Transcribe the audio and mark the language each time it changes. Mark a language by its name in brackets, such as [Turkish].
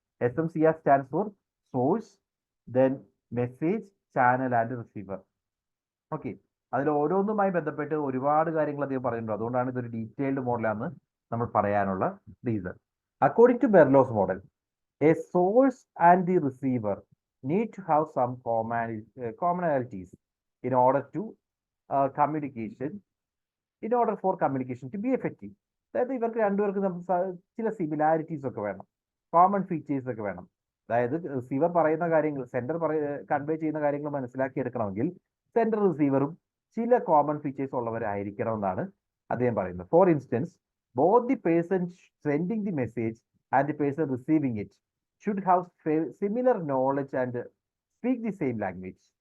[English] SMCR stands for source, then message, channel and receiver. [Malayalam] Okay, അതിൽ ഓരോന്നുമായി ബന്ധപ്പെട്ട് ഒരുപാട് കാര്യങ്ങൾ അദ്ദേഹം പറയുന്നുണ്ട്. അതുകൊണ്ടാണ് ഇതൊരു ഡീറ്റെയിൽഡ് മോഡലാണെന്ന് നമ്മൾ പറയാനുള്ള reason. [English] According to Berlo's model, a source and the receiver need to have some commonalities in order to communication, in order for communication to be effective. [Malayalam] അതായത് ഇവർക്ക് രണ്ടുപേർക്കും ചില സിമിലാരിറ്റീസ് ഒക്കെ വേണം, കോമൺ ഫീച്ചേഴ്സ് ഒക്കെ വേണം. അതായത് റിസീവർ പറയുന്ന കാര്യങ്ങൾ സെൻഡർ കൺവേ ചെയ്യുന്ന കാര്യങ്ങൾ മനസ്സിലാക്കിയെടുക്കണമെങ്കിൽ സെൻഡർ റിസീവറും ചില കോമൺ ഫീച്ചേഴ്സ് ഉള്ളവരായിരിക്കണം എന്നാണ് അദ്ദേഹം പറയുന്നത്. [English] For instance, both the person sending the message and the person receiving it should have similar knowledge and speak the same language.